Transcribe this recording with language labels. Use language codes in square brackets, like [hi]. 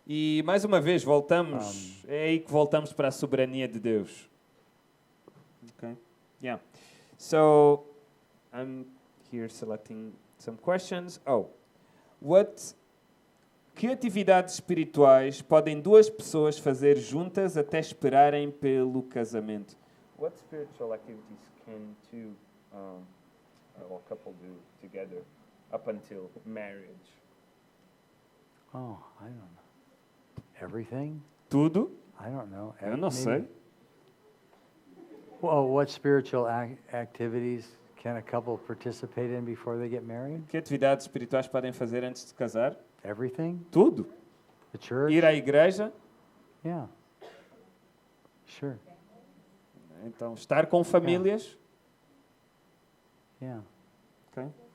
[pt] E mais uma vez voltamos, é aí que voltamos para a soberania de Deus. [en] Okay. Yeah. So I'm here selecting some questions. [pt] Que atividades espirituais podem duas pessoas fazer juntas até esperarem pelo casamento? [en] What spiritual activities can a couple do together up until marriage? Oh, I don't know. Everything? [pt] Tudo? [en] I don't know. [pt] Eu não sei. [en] Well, what spiritual activities can a couple participate in before they get married? [pt] Que atividades espirituais podem fazer antes de casar? [en] Everything? [pt] Tudo. [en] The church? [pt] Ir à igreja, [en] Yeah. Sure. [pt] então estar com famílias. [en] Yeah. Okay.